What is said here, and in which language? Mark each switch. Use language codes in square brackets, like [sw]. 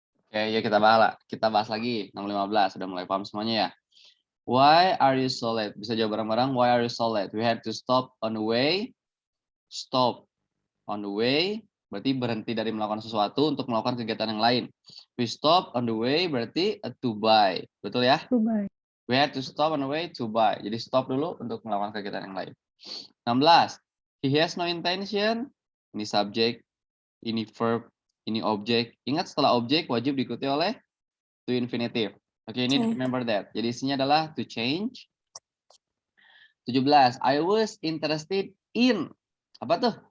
[id] Oke, ya kita bahas lagi. Nomor 15, sudah mulai paham semuanya ya. [en] Why are you so late? [id] Bisa jawab bareng-bareng. [en] Why are you so late? We had to stop on the way. Stop on the way [id] berarti berhenti dari melakukan sesuatu untuk melakukan kegiatan yang lain. [en] We stop on the way [id] berarti [en] to buy. [id] Betul ya? [en] To buy. We had to stop on the way to buy. [id] Jadi stop dulu untuk melakukan kegiatan yang lain. 16. [en] He has no intention. [id] Ini subject, ini verb, ini objek. Ingat setelah objek wajib diikuti oleh to infinitive. Oke, ini [en] remember that. [id] Jadi isinya adalah [en] to change. [id] 17. [en] I was interested in [id] apa tuh?